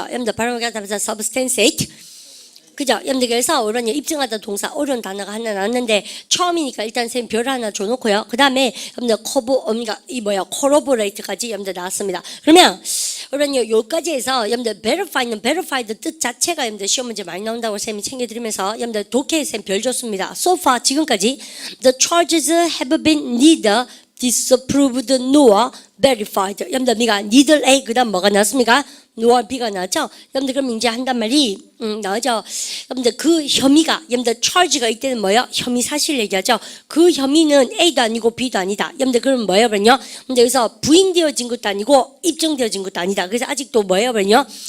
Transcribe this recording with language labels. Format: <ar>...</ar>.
<ko>여러분들 발음을 하면서 substantiate. 그죠? 여러분들 그래서 오늘 입증하다 동사 어려운 단어가 하나 나왔는데 처음이니까 일단 선생님 별 하나 줘놓고요. 그 다음에 여러분들 corroborate까지 여러분들 나왔습니다. 그러면 여러분 여기까지 해서 여러분들 verify는 뜻 자체가 여러분들 시험 문제 많이 나온다고 선생님이 챙겨드리면서 여러분들 독해에 선생님 별 줬습니다.</ko> <en>So far</en> <ko>지금까지</ko> <en>the charges have been neither disapproved nor verified.</en> <ko>여러분들 미가 neither A 그 다음 뭐가 나왔습니까? nor B가 나왔죠? 여러분들 그럼 이제 한단 말이 나오죠? 여러분들 그 혐의가 여러분들 charge가 이때는 뭐예요? 혐의 사실 얘기하죠? 그 혐의는 A도 아니고 B도 아니다. 여러분들 그럼 뭐예요? 그러면요? 여러분들 여기서 부인되어진 것도 아니고 입증되어진 것도 아니다. 그래서 아직도 뭐예요? 그러면요?</ko>